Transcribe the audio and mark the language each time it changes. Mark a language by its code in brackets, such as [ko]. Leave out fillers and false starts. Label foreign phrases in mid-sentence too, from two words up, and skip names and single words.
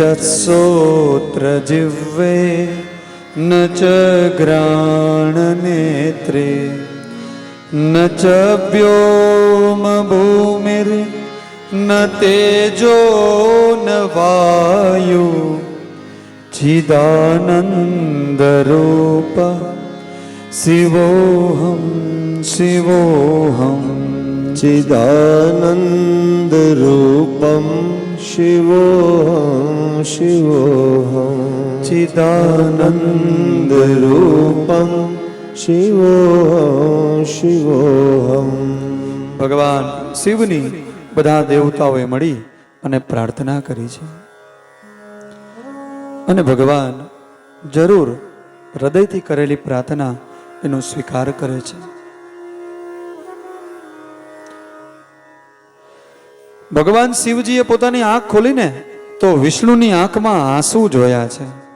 [sa] श्रोत्र जिह्वे न च घ्राणनेत्रे, न च व्योम भूमिर् न तेजो न वायु, चिदानंद रूप शिवोहम शिवोहम, चिदानंद रूपम શિવોહમ શિવોહમ ચિદાનંદ રૂપમ શિવોહમ શિવોહમ. [gu] ભગવાન શિવની બધા દેવતાઓએ મળી અને પ્રાર્થના કરી છે અને ભગવાન જરૂર હૃદયથી કરેલી પ્રાર્થના એનો સ્વીકાર કરે છે. ભગવાન શિવજીએ પોતાની આંખ ખોલીને તો વિષ્ણુની આંખમાં આંસુ જોયા છે.